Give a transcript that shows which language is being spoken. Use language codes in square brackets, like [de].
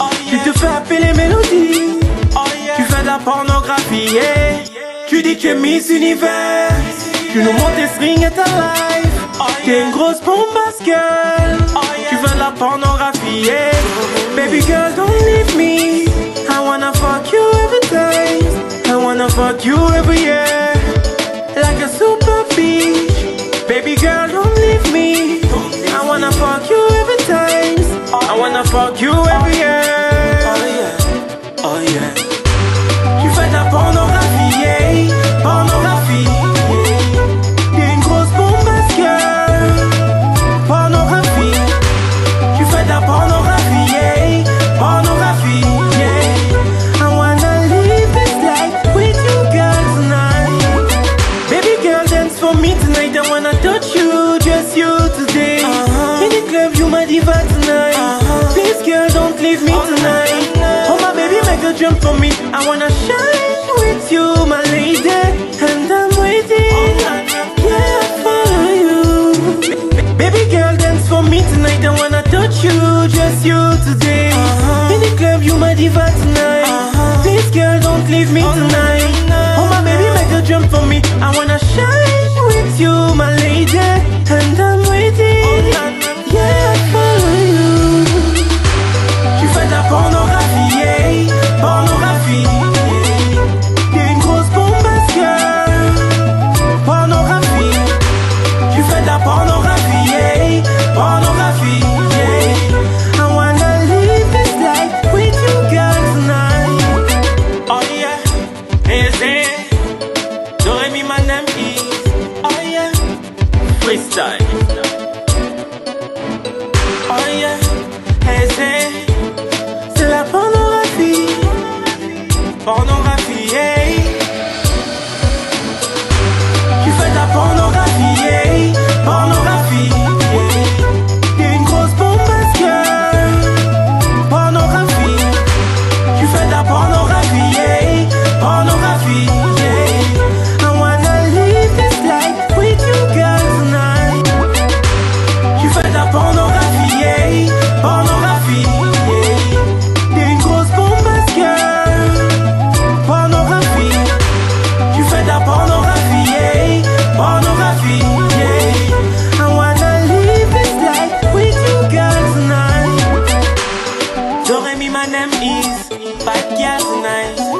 [fr] Tu te fais appeler Mélodie. Tu fais de la pornographie, yeah. Tu dis que tu es Miss Univers. Tu nous montres tes strings et ta life. T'es une grosse bombasse girl. Tu fais de la pornographie, yeah. [en] Baby girl, don't leave me. I wanna fuck you every day. I wanna fuck you every year. Like a super beach. Baby girl, don't leave me. I wanna fuck you every time. I wanna fuck you every year. Oh yeah, oh yeah. [fr] Tu fais de la pornographie, yeah. Pornographie, yeah. T'es une grosse bombasse girl. Pornographie. Tu fais de la pornographie, yeah. Pornographie, yeah. [en] I wanna live this life with you girl tonight. Baby girl, dance for me tonight. I wanna touch you, just you today. In the club, you my diva tonight. Please, girl, don't leave me tonight. Oh, my baby, make a jump for me. I wanna shine with you, my lady. And I'm waiting. Yeah, I follow you. Baby girl, dance for me tonight. I wanna touch you, just you today. In the club, you my diva tonight. Please, girl, don't leave me tonight. Oh, my baby, make a jump for me. I wanna shine with you, my lady. And I'm waiting. Yeah, I follow you. [fr] Tu fais de la pornographie, yeah. Pornographie, yeah. T'es une grosse bombasse girl. Pornographie. Tu fais de la pornographie, yeah. Pornographie, yeah. [en] I wanna live this life with you girl tonight. Oh yeah, hey, hey. Dorémy, my name is. Oh yeah, freestyle. Oh yeah, hey, hey. [fr] C'est la pornographie. Pornographie, yeah. Tu fais de la pornographie, yeah. Pornographie, yeah. T'es une grosse bombasse girl. Pornographie. Tu fais de la pornographie, yeah. Pornographie, yeah. [en] I wanna live this life with you girl tonight. [fr] Tu fais de la pornographie, yeah. Pornographie, yeah. T'es une grosse bombasse girl. Pornographie. Tu fais de la pornographie, yeah. Pornographie, yeah. [en] I wanna live this life with you girl tonight. Dorémy, my name is Bad Girl tonight.